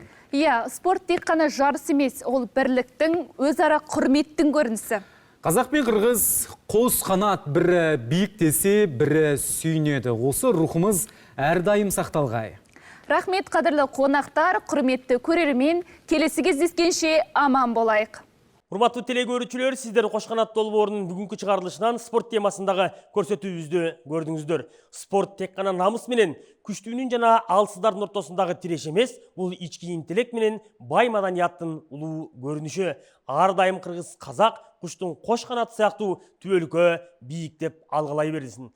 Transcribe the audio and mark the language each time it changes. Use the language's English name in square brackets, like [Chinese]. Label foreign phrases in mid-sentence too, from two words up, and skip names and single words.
[Kazakh] Иә, спорт тек қана жарыс емес, ол бірліктің, өзара құрметтің көрінісі. Қазақ пен қырғыз қос қанат, бірі биіктесе, бірі сүйінеді. Осы рухымыз әрдайым сақталғай. Рахмет қадірлі қонақтар, құрметті көрермен, келесі кездескенше аман болайық. [Kyrgyz] Урматтуу телекөрүүчүлөр, сиздер Кош канат долбоорунун бүгүнкү чыгарылышынан спорт темасындагы көрсөтүүбүздү көрдүңүздөр. Спорт тек гана намыс менен, күчтүүнүн жана алсыздардын ортосундагы тиреш эмес, бул ички интеллект менен бай маданияттын улуу көрүнүшү. Ар дайым кыргыз казак куштун кош канаты сыяктуу түбөлүккө бийиктеп алгылай берсин.